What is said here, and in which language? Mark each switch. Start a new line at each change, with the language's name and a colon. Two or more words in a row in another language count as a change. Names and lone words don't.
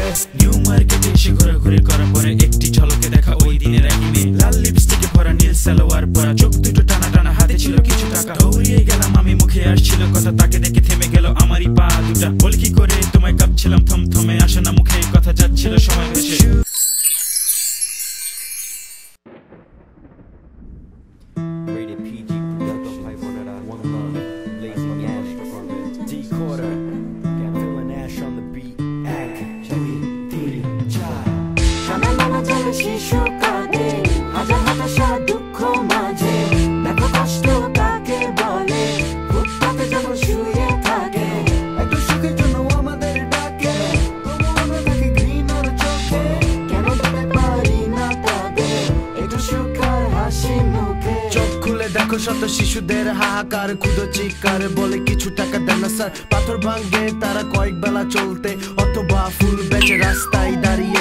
Bangla: নিউ মার্কেটে এসে ঘোরাঘুরি করার পরে একটি ঝলকে দেখা ওই দিনের একই মেয়ে লাল লিপস্টিকে ভরা নীল সালোয়ার পরা চোখ দুটো টানা টানা হাতে ছিল কিছু টাকা দৌড়িয়ে গেলাম আমি মুখে আসছিল কথা তাকে দেখে থেমে গেল আমারই পা দুটা বল কি করে তোমায় কাঁপছিলাম থমথমে আসে না মুখে কথা যাচ্ছিল সময় বেশি
English: Rated PG production. One love, lazy Ash, D quarter, feeling Ash on the beat. Ack, Jimmy, D, Chai.
Bangla: শান্তনা জলে শিশু কাঁদে, হাজার হতাশা দুঃখ মাঝে, দেখো কষ্ট কাকে বলে, ফুটপাতে যখন শুয়ে থাকে, একটু সুখের জন্য আমাদের ডাকে, তবু আমরা থাকি ঘৃণার চোখে, কেন দিতে পারি না তাদের, একটু সুখ আর হাসি মুখে। চোখ খুলে দেখো শত শিশুদের হাহাকার ক্ষুধা চিৎকার বলে কিছু টাকা দেন না স্যার পাথর ভাঙে তারা কয়েক বেলা চলতে অথবা ফুল বেচে রাস্তায় দাঁড়িয়ে